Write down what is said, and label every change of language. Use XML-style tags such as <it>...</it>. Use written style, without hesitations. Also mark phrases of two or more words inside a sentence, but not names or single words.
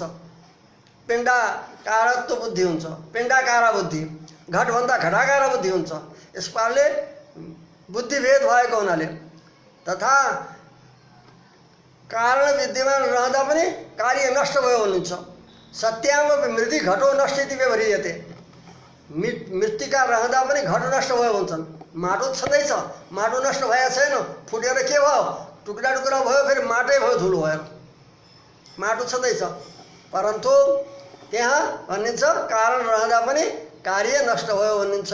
<ne>पिण्डाकारत्व बुद्धि हुन्छ, पिण्डाकारा बुद्धि। घटभन्दा घटाकारा बुद्धि हुन्छ। यस पाराले बुद्धि भेद भएको हुनाले तथा कारण विद्यमान रहँदा पनि कार्य नष्ट भयो भन्नुहुन्छ।</ne> <sa>सत्याम मृति घटो नष्ट इति व्यवह्रियते।</sa> <ne>मृत्तिका रहँदा पनि घट नष्ट भयो भन्छन्। माटो छँदैछ, माटो नष्ट भएको छैन, फुटेर के भयो, टुक्रा टुक्रा भयो, फेरि माटै भयो, धुलो भएर माटो छँदैछ। परन्तु त्यहाँ भनिन्छ कारण रहँदा पनि कार्य नष्ट भयो भनिन्छ।</ne>